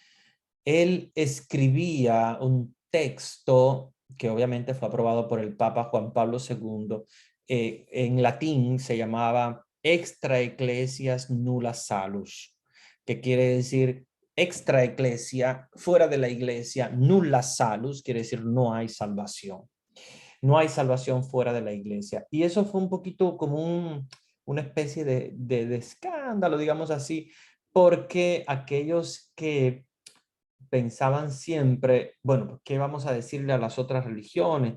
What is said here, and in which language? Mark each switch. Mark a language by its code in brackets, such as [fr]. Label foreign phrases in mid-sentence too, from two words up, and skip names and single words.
[es] Él escribía un texto que obviamente fue aprobado por el Papa Juan Pablo II. En latín se llamaba [la] Extra Ecclesias Nulla Salus, [es] que quiere decir [la] extra eclesia, [es] fuera de la iglesia, [la] nulla salus, [es] quiere decir no hay salvación. No hay salvación fuera de la iglesia. Y eso fue un poquito como una especie de escándalo, digamos así, porque aquellos que pensaban siempre, bueno, ¿qué vamos a decirle a las otras religiones?